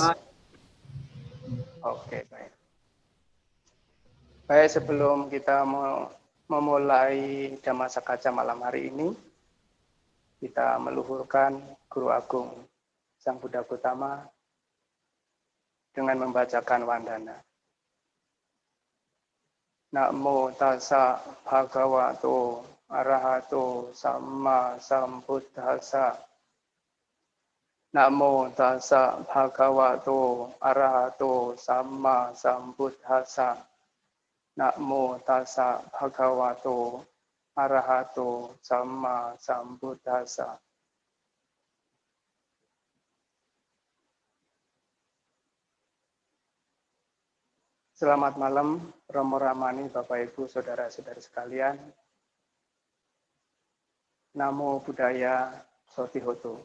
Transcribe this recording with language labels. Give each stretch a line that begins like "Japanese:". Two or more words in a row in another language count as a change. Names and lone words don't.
Indonesian: belum? Oke, baik. Baik, sebelum kita memulai Dhammasakaca malam hari ini, kita meluhurkan Guru Agung Sang Buddha Gautama dengan membacakan wandana.
Pali: Namo tassa bhagavato arahato samma sambuddhassa. Namo tassa bhagavato arahato samma sambuddhassa. Namo tassa bhagavato arahato samma sambuddhassa.
Indonesian: Selamat malam, Romo Ramani, Bapak Ibu, Saudara-saudari sekalian.
Pali: Namo Buddhaya Sotihoto.